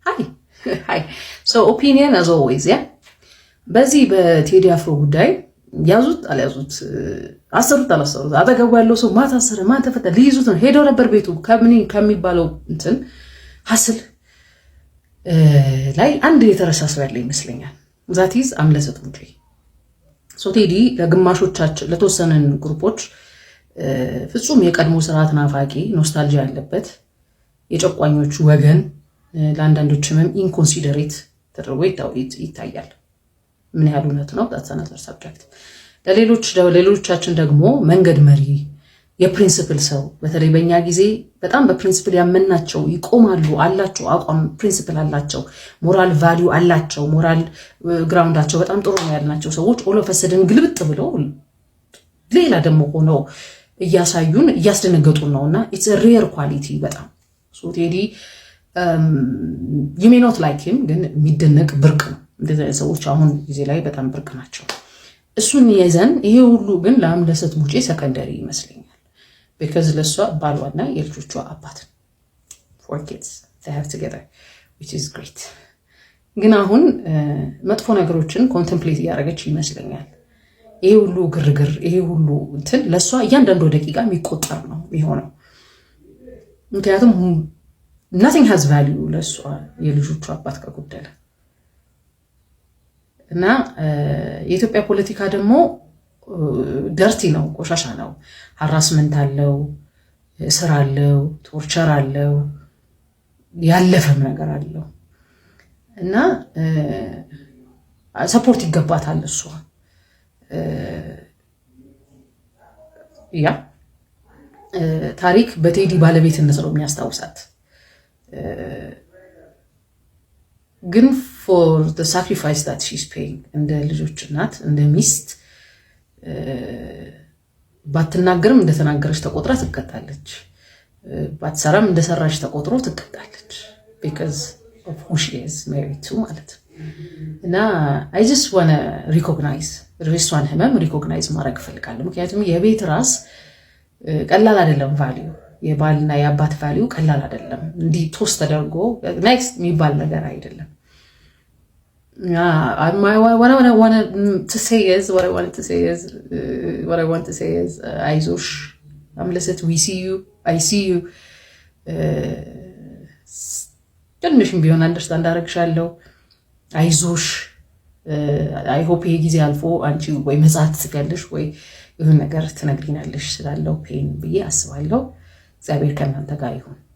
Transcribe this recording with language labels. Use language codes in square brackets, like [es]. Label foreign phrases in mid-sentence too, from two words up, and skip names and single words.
[en] hi so opinion as always [am] ያ በዚህ በቴዲ አፍሮ ጉዳይ ያዙት አልያዙት አሰሩት አላሰሩት አጠገቡ ያለው ሰው ማታሰረ ማተፈተ ሊይዙት ነው ሄደው ነበር ቤቱ ከሚባለው እንትን ሐስል ላይ አንድ የተረሳሰው ያለ ይመስለኛል [en] that is [am] አምለሰት ሙጬ ሶ ቴዲ ለግማሾቻችን ለተወሰነን ግሩፖች ፍጹም የቀድሞ ስርዓት ናፋቂ ኖስታልጂያ ያለበት የጨቋኞቹ ወገን ለአንዳንዶችም ኢንኮንሲደሬት ተደርጎ ይታያል ምን ያህል እውነት ነው [en] that's another subject [am] ለሌሎቻችን ደግሞ መንገድ መሪ የፕሪንሲፕል ሰው በተለይ በእኛ ጊዜ በጣም በፕሪንሲፕል ያመናቸው ይቆማሉ አላቸው አቋም ፕሪንሲፕል አላቸው [en] moral value [am] አላቸው ሞራል ግራውንዳቸው በጣም ጥሩ ነው ያልናቸው ሰዎች ኦሎፈሰደን ግልብጥ ብለው ሌላ ደግሞ ሆነው እያሳዩን እያስደነገጡን ነውና [en] it's a rare quality [am] በጣም ሶ ቴዲ [en] you may not like him [am] ግን የሚደነቅ ብርቅ ነው እንደዚህ ሰዎች አሁን ጊዜ ላይ በጣም ብርቅ ናቸው እሱን ይዘን ይሄ ሁሉ ግን ለአምለሰት ሙጬ ሰከንደሪ ይመስለኛል because ለሷ ባሏና የልጆቿ አባት [en] 4 kids they have together which is great [am] ግን አሁን መጥፎ ነገሮችን ኮንቴምፕሌት ያደረገች ይመስለኛል ይሄ ሁሉ ግርግር ይሄ ሁሉ እንትን ለሷ እያንዳንዱ ደቂቃ የሚቆጠር ነው የሚሆነው ምክንያቱም [en] nothing has value [am] ለሷ የልጆቿ አባት ከጎደለ እና የኢትዮጵያ ፖለቲካ ደግሞ ደርቲ ነው ቆሻሻ ነው ሃራስመንት አለው እስር አለው ቶርቸር አለው ያለፈም ነገር አለው እና ሰፖርት ይገባታል እሷ ያ ታሪክ በቴዲ ባለቤትነት ነው የሚያስታውሳት ግን [en] for the sacrifice that she's paying [am] እንደ ልጆች እናት እንደ ሚስት ባትናገርም እንደተናገረች ተቆጥራ ትቀጣለች ባትሰራም እንደሰራች ተቆጥሮ ትቀጣለች [en] because of who she is married to [am] ማለት እና [en] I just want to recognize [am] ሪስዋን ህመም ሪኮግናይዝ ማድረግ ፈልጋለሁ ምክንያቱም የቤት ራስ ቀላል አይደለም ቫልዩ የባልና የአባት ቫልዩ ቀላል አይደለም እንዲ ቶስ ተደርጎ ኔክስት የሚባል ነገር አይደለም [en] what I wanted to say is [am] አይዞሽ አምለሰት [en] we see you I see you [am] ትንሽም ቢሆን አንደርስታንድ አደረግሻለሁ አይዞሽ [en] I hope [am] ይሄ ጊዜ አልፎ አንቺ ወይ መጻት ትፈልሽ ወይ ይሁን ነገር ትነግሪናለሽ ስላለው ፔን ብዬ አስባለሁ እግዚአብሔር ከእናንተ ጋር ይሁን